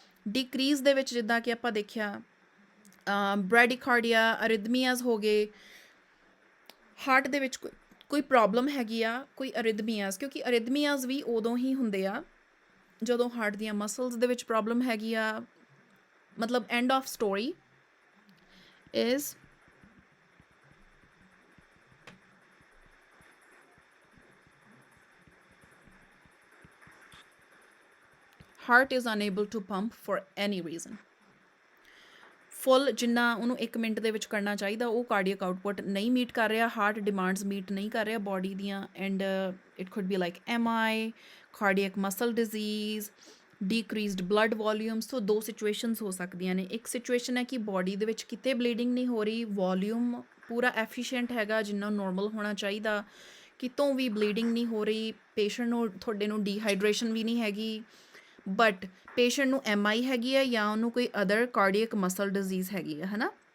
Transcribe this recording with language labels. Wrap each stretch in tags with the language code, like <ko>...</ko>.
<pa>Decrease ਦੇ ਵਿੱਚ ਜਿੱਦਾਂ ਕਿ ਆਪਾਂ ਦੇਖਿਆ ਬ੍ਰੈਡੀਕਾਰਡੀਆ, ਅਰਿਦਮੀਆਜ਼ ਹੋ ਗਏ, ਹਾਰਟ ਦੇ ਵਿੱਚ ਕੋਈ ਪ੍ਰੋਬਲਮ ਹੈਗੀ ਆ, ਕੋਈ ਅਰਿਦਮੀਆਜ਼, ਕਿਉਂਕਿ ਅਰਿਦਮੀਆਜ਼ ਵੀ ਉਦੋਂ ਹੀ ਹੁੰਦੇ ਆ ਜਦੋਂ ਹਾਰਟ ਦੀਆਂ ਮਸਲਸ ਦੇ ਵਿੱਚ ਪ੍ਰੋਬਲਮ ਹੈਗੀ ਆ।</pa> <en>ਮਤਲਬ end of story is heart is unable to pump for any reason.</en> <pa>ਫੁੱਲ ਜਿੰਨਾ ਉਹਨੂੰ 1 ਮਿੰਟ ਦੇ ਵਿੱਚ ਕਰਨਾ ਚਾਹੀਦਾ ਉਹ ਕਾਰਡੀਅਕ ਆਊਟਪੁੱਟ ਨਹੀਂ ਮੀਟ ਕਰ ਰਿਹਾ, ਹਾਰਟ ਡਿਮਾਂਡਸ ਮੀਟ ਨਹੀਂ ਕਰ ਰਿਹਾ ਬੋਡੀ ਦੀਆਂ,</pa> <en>and it could be like</en> <pa>MI, cardiac muscle disease, ਡੀਕਰੀਜ਼ਡ blood volume. ਸੋ ਦੋ ਸਿਚੁਏਸ਼ਨਸ ਹੋ ਸਕਦੀਆਂ ਨੇ। ਇੱਕ ਸਿਚੁਏਸ਼ਨ ਹੈ ਕਿ ਬੋਡੀ ਦੇ ਵਿੱਚ ਕਿਤੇ ਬਲੀਡਿੰਗ ਨਹੀਂ ਹੋ ਰਹੀ, ਵੋਲਿਊਮ ਪੂਰਾ ਐਫੀਸ਼ੀਐਂਟ ਹੈਗਾ ਜਿੰਨਾ ਨੋਰਮਲ ਹੋਣਾ ਚਾਹੀਦਾ, ਕਿਤੋਂ ਵੀ ਬਲੀਡਿੰਗ ਨਹੀਂ ਹੋ ਰਹੀ, ਪੇਸ਼ੈਂਟ ਨੂੰ ਤੁਹਾਡੇ ਨੂੰ ਡੀਹਾਈਡਰੇਸ਼ਨ ਵੀ ਨਹੀਂ ਹੈਗੀ, ਬਟ ਪੇਸ਼ੈਂਟ ਨੂੰ MI ਹੈਗੀ ਹੈ ਜਾਂ ਉਹਨੂੰ ਕੋਈ ਅਦਰ ਕਾਰਡੀਅਕ ਮਸਲ ਡਿਜ਼ੀਜ਼ ਹੈਗੀ ਹੈ, ਹੈ ਨਾ।</pa>